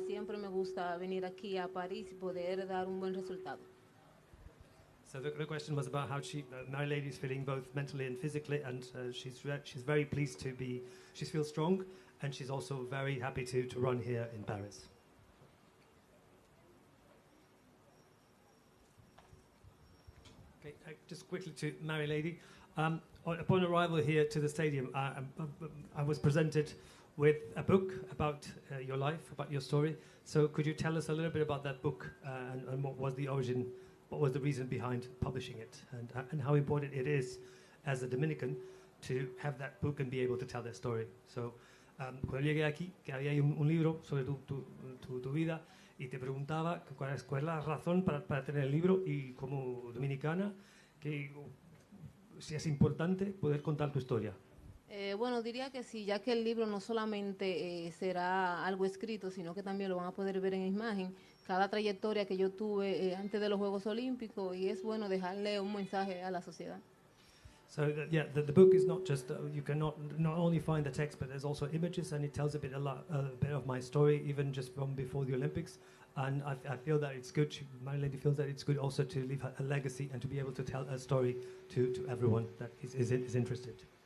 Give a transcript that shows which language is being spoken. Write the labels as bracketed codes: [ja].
[es] Siempre me gusta venir aquí a París y poder dar un buen resultado. [en] So the question was about how Marileidy is feeling both mentally and physically, and she's very pleased to be. She feels strong, and she's also very happy to run here in Paris. Okay, just quickly to Marileidy. Upon arrival here to the stadium, I was presented with a book about your life, about your story. So could you tell us a little bit about that book and what was the origin, what was the reason behind publishing it, and how important it is as a Dominican to have that book and be able to tell their story. [es] So cuando llegué aquí, que había un libro sobre tu vida, y te preguntaba cuál es la razón para tener el libro, y como dominicana, que si es importante poder contar tu historia. Bueno, diría que sí, ya que el libro no solamente será algo escrito, sino que también lo van a poder ver en imagen, cada trayectoria que yo tuve antes de los Juegos Olímpicos, y es bueno dejarle un mensaje a la sociedad. [en] So the book is not just you can not only find the text, but there's also images, and it tells a bit of my story, even just from before the Olympics. And I feel that it's good. Marileidy feels that it's good also to leave a legacy and to be able to tell a story to everyone that is interested.